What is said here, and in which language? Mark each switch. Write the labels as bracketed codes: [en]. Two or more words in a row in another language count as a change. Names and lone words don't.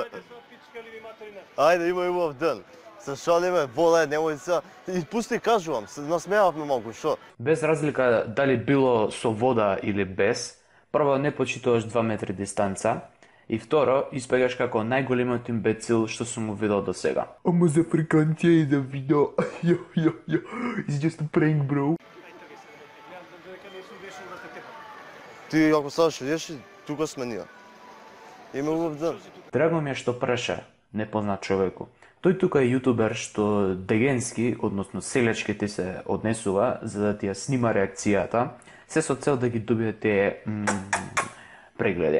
[mk] Ајде, има и убав ден. Се шалиме, боле, немој се... И пусти кажувам, се насмеавме малку, шо? Без разлика дали било со вода или без, прво не почитуваш 2 метри дистанца, и второ, испегаш како најголемиот имбецил што сум му видел до сега. Ама за фриканција и за видео, [en] it's just a prank, bro. [mk] Ти ако саш реши, тука сме ние. Има убав ден. Драго ми е што праша непознат човеку. Тој тука е јутубер што дегенски, односно селечки ти се однесува за да ти ја снима реакцијата, се со цел да ги добие тие прегледи.